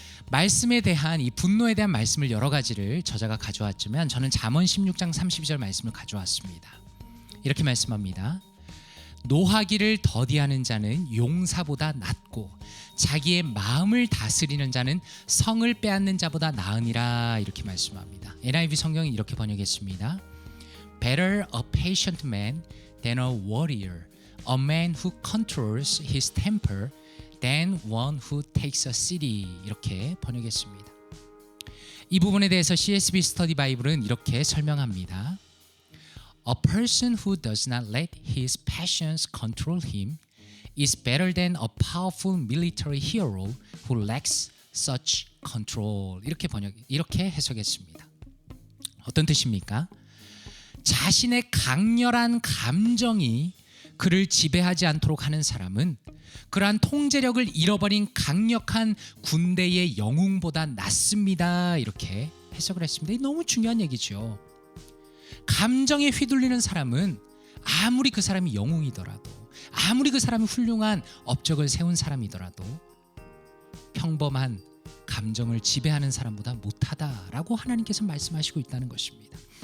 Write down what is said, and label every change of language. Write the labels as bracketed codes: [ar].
[ko] 말씀에 대한 이 분노에 대한 말씀을 여러 가지를 저자가 가져왔지만 저는 잠언 16장 32절 말씀을 가져왔습니다. 이렇게 말씀합니다. 노하기를 더디하는 자는 용사보다 낫고 자기의 마음을 다스리는 자는 성을 빼앗는 자보다 나으니라 이렇게 말씀합니다. NIV 성경은 이렇게 번역했습니다. [en] Better a patient man than a warrior, a man who controls his temper than one who takes a city [ko] 이렇게 번역했습니다. 이 부분에 대해서 CSB 스터디 바이블은 이렇게 설명합니다. [en] A person who does not let his passions control him is better than a powerful military hero who lacks such control. [ko] 이렇게 해석했습니다. 어떤 뜻입니까? 자신의 강렬한 감정이 그를 지배하지 않도록 하는 사람은 그러한 통제력을 잃어버린 강력한 군대의 영웅보다 낫습니다. 이렇게 해석을 했습니다. 너무 중요한 얘기죠. 감정에 휘둘리는 사람은 아무리 그 사람이 영웅이더라도, 아무리 그 사람이 훌륭한 업적을 세운 사람이더라도 평범한 감정을 지배하는 사람보다 못하다라고 하나님께서 말씀하시고 있다는 것입니다.